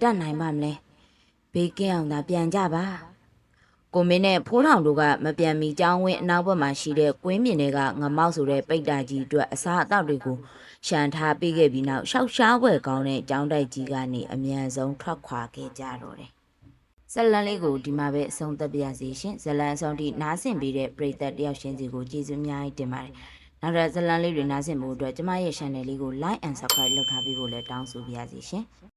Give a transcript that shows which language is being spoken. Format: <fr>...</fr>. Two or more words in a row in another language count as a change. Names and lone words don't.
<my>တ်နိုင်ပါမလဲဘေးကင်းအောင်သာပြန်ကြပါကိုမင်းနဲ့ဖိုးထောင်တို့ကမပြန်မီကျောင်းဝင်းအနောက်ဘက်မှာရှိတဲ့ကွင်းမြင်တွေကငမောက်ဆိုတဲ့ပိတ်တာကြီးအတွက်အစားအသောက်တွေကိုရှန်ထားပေးခဲ့ပြီးနောက်ရှောက်ရှားပွဲကောင်းတဲ့ကျောင်းတိုက်ကြီးကနေအမြန်ဆုံးထွက်ခွာခဲ့ကြတော့တယ်ဇလန်လေးကိုဒီမှာပဲအဆုံးသတ်ပြရစီရှင်ဇလန်အဆုံးထိနားဆင်ပေးတဲ့ပရိသတ်တယောက်ချင်းစီကိုကျေးဇူးအများကြီးတင်ပါတယ်နောက်ထပ်ဇလန်လေးတွေနားဆင်ဖို့အတွက်ကျမရဲ့ channel လေးကို</my> <en>like and subscribe</en> <my>လုပ်ထားပေးဖို့လည်းတောင်းဆိုပါရစေရှင်</my>